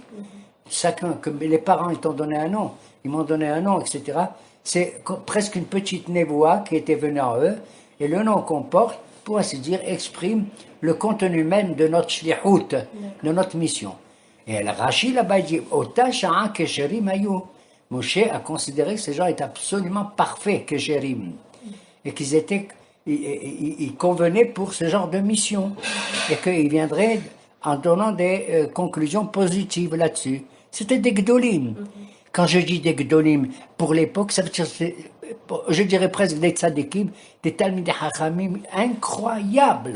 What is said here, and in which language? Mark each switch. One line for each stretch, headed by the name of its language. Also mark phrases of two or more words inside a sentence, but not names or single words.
French: Chacun, comme les parents, ils t'ont donné un nom, ils m'ont donné un nom, etc. C'est presque une petite névoie qui était venue en eux, et le nom qu'on porte, pour ainsi dire, exprime le contenu même de notre shlihout, de notre mission. Et Rashi là-bas dit,
Hebrew: אותה שעה כשרים היו.
French: Moshe a considéré que ces gens étaient absolument parfaits, kesherim, et qu'ils étaient, ils convenaient pour ce genre de mission, et qu'ils viendraient en donnant des conclusions positives là-dessus. C'était des gdolim. Quand je dis des gdolim, pour l'époque, ça veut dire, je dirais presque des tzadikim, des
Hebrew: תלמידי חכמים
French: incroyables.